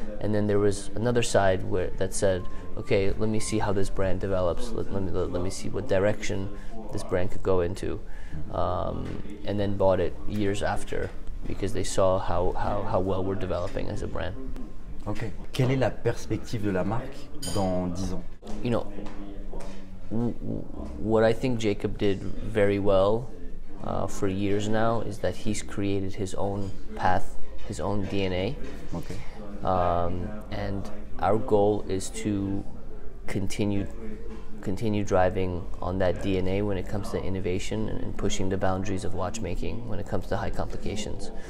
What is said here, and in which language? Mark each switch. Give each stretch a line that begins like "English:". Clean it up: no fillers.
English: And then there was another side that said, "Okay, let me see how this brand develops. Let me see what direction this brand could go into," and then bought it years after because they saw how well we're developing as a brand. Ok.
French: Quelle est la perspective de la marque dans 10 ans?
English: You know, what I think Jacob did very well for years now is that he's created his own path, his own DNA. Okay. And our goal is to continue driving on that DNA when it comes to innovation and pushing the boundaries of watchmaking when it comes to high complications.